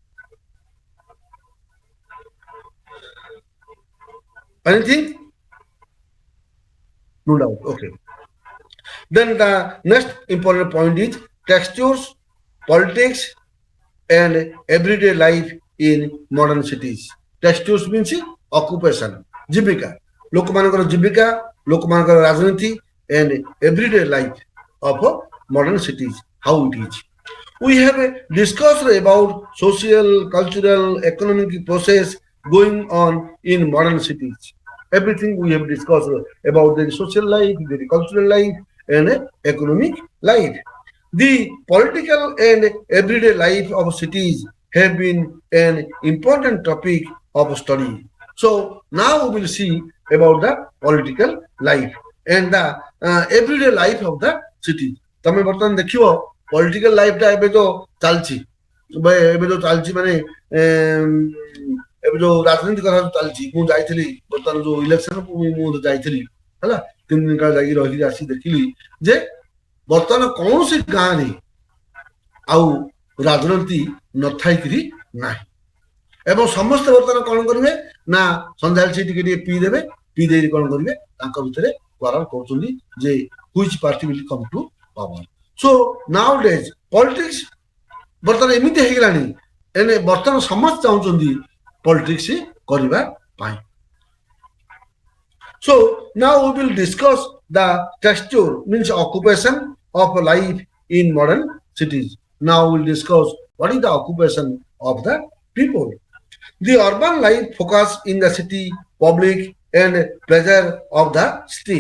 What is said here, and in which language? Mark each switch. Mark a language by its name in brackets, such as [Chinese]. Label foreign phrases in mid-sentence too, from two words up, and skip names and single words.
[English] Anything? No doubt. Okay. Then the next important point is textures, politics, and everyday life in modern cities. Textures means occupation, jibika. [Odia] ଲୋକମାନଙ୍କର ଜୀବିକା, ଲୋକମାନଙ୍କର ରାଜନୀତି, [English] and everyday life of modern cities, how it is. We have discussed about social, cultural, economic process going on in modern cities. Everything we have discussed about the social life, the cultural life, and economic life. The political and everyday life of cities have been an important topic of study. So now we will see about the political life and the everyday life of the city. [Odia] ତମେ ବର୍ତ୍ତମାନ ଦେଖିବ [English] political lifeta [Odia] ଏବେ ତ ଚାଲିଛି, ଏବେ ଯୋଉ ଚାଲିଛି ମାନେ ଏବେ ଯୋଉ ରାଜନୀତି କଥା ଚାଲିଛି। ମୁଁ ଯାଇଥିଲି ବର୍ତ୍ତମାନ ଯୋଉ ଇଲେକ୍ସନ ମୁଁ ଯାଇଥିଲି ହେଲା, 3 ଦିନ କାଳ ଯାଇକି ରହିକି ଆସି ଦେଖିଲି ଯେ ବର୍ତ୍ତମାନ କୌଣସି ଗାଁରେ ଆଉ ରାଜନୀତି ନଥାଇକିରି ନାହିଁ। ଏବଂ ସମସ୍ତେ ବର୍ତ୍ତମାନ କଣ କରିବେ ନା ସନ୍ଧ୍ୟାବେଳେ ସେ ଟିକେ ଟିକେ ପିଇଦେବେ, ପିଇ ଦେଇକି କଣ କରିବେ ତାଙ୍କ ଭିତରେ କରାର କରୁଛନ୍ତି ଯେ [English] which party will come to power. so now days politics [Odia] ବର୍ତ୍ତମାନ ଏମିତି ହେଇଗଲାଣି, ଏନେ ବର୍ତ୍ତମାନ ସମସ୍ତେ ଚାହୁଁଛନ୍ତି ପଲିଟିକ୍ସ କରିବା ପାଇଁ। [English] So now we will discuss the texture means occupation of life in modern cities. Now we will discuss what is the occupation of the people. The urban life focus in the city, public and pleasure of the street.